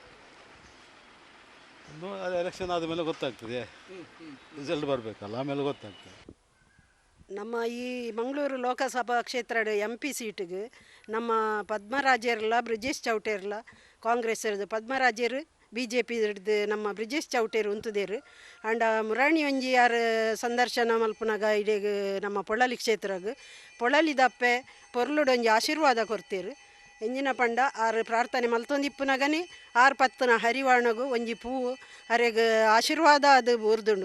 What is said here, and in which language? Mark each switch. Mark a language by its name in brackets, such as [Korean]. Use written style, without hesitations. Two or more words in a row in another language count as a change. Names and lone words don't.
[Kannada] ಅದು ಎಲೆಕ್ಷನ್ ಆದಮೇಲೆ ಗೊತ್ತಾಗ್ತದೆ, ರಿಸಲ್ಟ್ ಬರಬೇಕಲ್ಲ, ಆಮೇಲೆ ಗೊತ್ತಾಗ್ತದೆ. [Tulu] ನಮ್ಮ ಈ ಮಂಗಳೂರು ಲೋಕಸಭಾ ಕ್ಷೇತ್ರದ MP ಸೀಟಿಗೆ ನಮ್ಮ ಪದ್ಮರಾಜರ್ಲ ಬ್ರಿಜೇಶ್ ಚೌಟೇರ್ಲ ಕಾಂಗ್ರೆಸ್ ಇರೋದು, ಪದ್ಮರಾಜರು BJP ಹಿಡ್ದು ನಮ್ಮ ಬ್ರಿಜೇಶ್ ಚೌಟೇರು ಉಂತುದೇರು ಅಂಡ ಮುರಾಣಿ ಒಂಜಿ ಯಾರು ಸಂದರ್ಶನ ಮಲ್ಪನಾಗ ಇಡೀಗ ನಮ್ಮ ಪೊಳಲಿ ಕ್ಷೇತ್ರಗ ಪೊಳಲಿ ದಪ್ಪೆ ಪೊರ್ಲುಡೊಂಜಿ ಆಶೀರ್ವಾದ ಕೊಡ್ತೇರು. ಎಂಜಿನ ಪಂಡ ಆರು ಪ್ರಾರ್ಥನೆ ಮಲ್ತೊಂದಿಪ್ಪುನಗನಿ 6-10 ಹರಿವಾಣಗು ಒಂಜಿ ಪೂವು ಅರೆಗ ಆಶೀರ್ವಾದ ಅದು ಊರ್ದುಂಡು.